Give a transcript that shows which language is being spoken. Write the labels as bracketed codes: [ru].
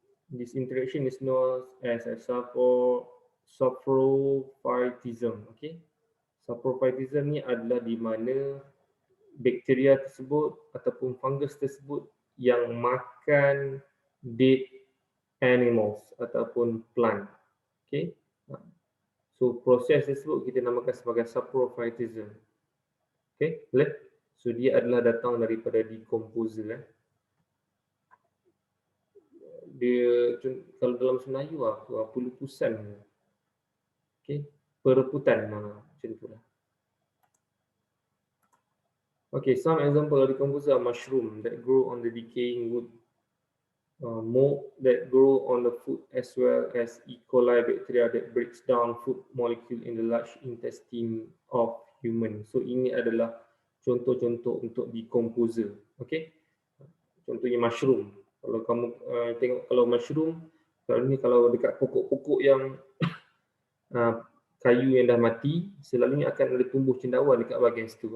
[en] This interaction is known as a saprophytism. Okay. [ms] Saprophytism ni adalah di mana bakteria tersebut ataupun fungus tersebut yang makan [en] dead animals [ms] ataupun plant. Okay. So proses tersebut kita namakan sebagai saprophytism. Okay, boleh? So dia adalah datang daripada decomposer. Dia kalau dalam Melayu pelupusan. Okay, pereputan macam itulah. [en] Okay, some example of decomposer are mushroom that grow on the decaying wood, mold that grow on the food, as well as E. coli bacteria that breaks down food molecule in the large intestine of human. [ms] So ini adalah contoh-contoh untuk decomposer. Okay, contohnya mushroom. Kalau kamu tengok kalau mushroom, kalau dekat pokok-pokok yang kayu yang dah mati, selalunya akan ada tumbuh cendawan dekat bahagian situ.